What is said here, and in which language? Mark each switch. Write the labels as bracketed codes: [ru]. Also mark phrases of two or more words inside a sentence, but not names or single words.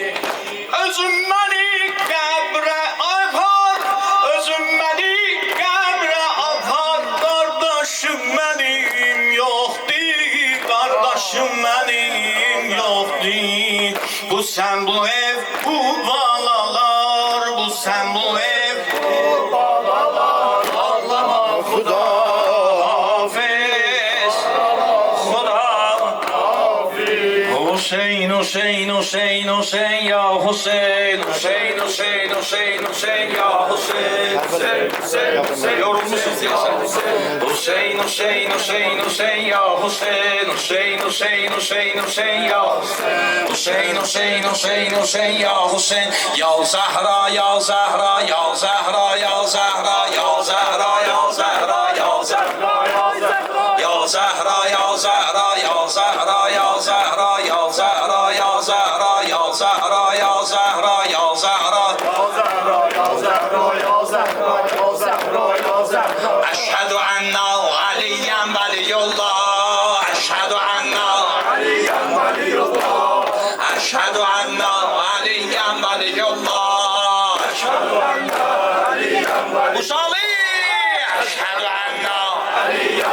[az] Özüm məni qəbrə apar, özüm məni qəbrə apar, qardaşım mənim yoxdur, qardaşım mənim yoxdur. Bu sən bu ev, bu balalar, bu sən bu ev, bu balalar. Ağlama Xuda, Hafiz, Xuda, Hafiz. Hüseyin, Hüseyin, Hüseyin, Hüseyin ya Hüseyin, Hüseyin, Hüseyin, Hüseyin, Hüseyin ya Hüseyin, Hüseyin, Hüseyin, Hüseyin. Yorulmuşsun diyesen. Hüseyin, Hüseyin, Hüseyin, Hüseyin ya Hüseyin, Hüseyin, Hüseyin, Hüseyin, Hüseyin ya Hüseyin, Hüseyin, Hüseyin, Hüseyin ya Hüseyin. Ya Zahra, ya Zahra, ya Zahra, ya Zahra, ya Zahra, ya Zahra, ya Zahra, ya Zahra, ya Zahra, ya Zahra, ya Zahra, ya Zahra, ya Zahra, ya Zahra, ya Zahra, ya Zahra. [ar] أشهد أن عليا ولي الله أشهد أن عليا ولي الله أشهد أن عليا ولي الله أشهد أن عليا ولي الله أشهد أن عليا